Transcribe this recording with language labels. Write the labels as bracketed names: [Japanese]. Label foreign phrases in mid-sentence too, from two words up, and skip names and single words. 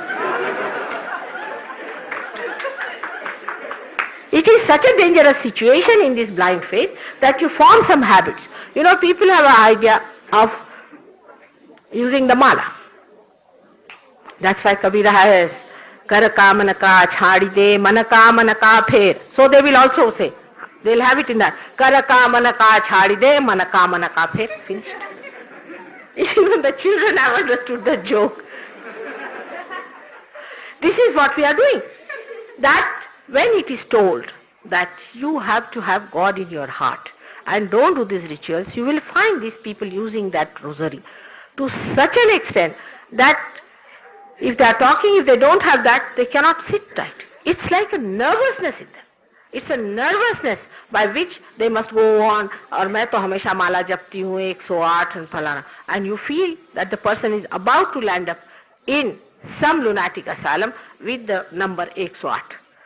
[English] It is such a dangerous situation in this blind faith that you form some habits. You know, people have an idea of using the mala. That's why [Hindi] Kabira has कर का मन का छाड़ि दे मन का फेर. [English] So they will also say, they'll have it in that. [Hindi] कर का मन का छाड़ि दे मन का फेर. [English] Finished. Even the children have understood the joke. This is what we are doing. That when it is told that you have to have God in your heart and don't do these rituals, you will find these people using that rosary to such an extent that if they are talking, if they don't have that, they cannot sit right. It's like a nervousness in them. It's a nervousness by which they must go on, [Hindi] और मैं तो हमेशा माला जपती हूँ [English] 108 and फलाना, and you feel that the person is about to land up in some lunatic asylum with the number 108.